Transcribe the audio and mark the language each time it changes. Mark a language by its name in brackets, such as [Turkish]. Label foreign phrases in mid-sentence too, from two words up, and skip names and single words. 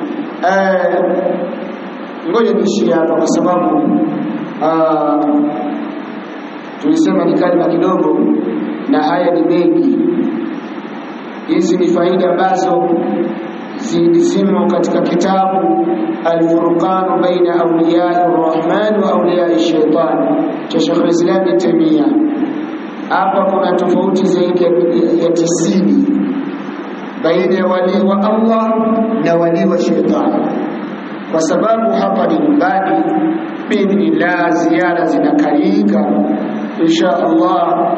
[Swahili] Ngoja niishie hapa kwa sababu tulisema ni kalima kidogo na haya ni mengi. Hizi ni faida ambazo zimo katika kitabu Al-Furqan baina awliya'i ar-Rahman wa awliya'i ash-Shaytan cha Sheikh al-Islam Ibn Taymiyyah. Hapa kuna tofauti zaidi ya 90 baina ya wali wa Allah na wali wa Shaytan, kwa sababu hapa ni nyumbani. Bismillah, ziara zinakalika [Arabic] إن شاء الله.